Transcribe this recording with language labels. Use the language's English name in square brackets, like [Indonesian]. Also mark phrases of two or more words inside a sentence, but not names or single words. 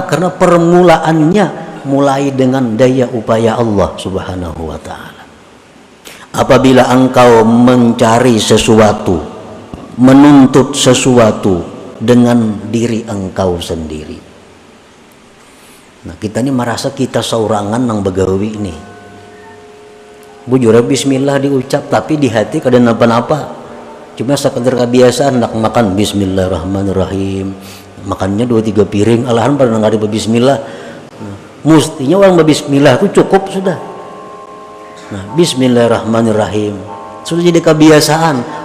[Indonesian] Karena permulaannya mulai dengan daya upaya Allah Subhanahu wa ta'ala. Apabila engkau mencari sesuatu, menuntut sesuatu dengan diri engkau sendiri, [Banjar] nah kita ini merasa kita saurangan nang begawi ini. Bujur bismillah diucap tapi di hati kada napa-napa. [Indonesian] Cuma sekedar kebiasaan nak makan bismillahirrahmanirrahim. Makannya 2-3 piring, alahan pada nggak ada bismillah. Nah, mestinya orang berbismillah itu cukup sudah. Nah, bismillahirrahmanirrahim sudah jadi kebiasaan.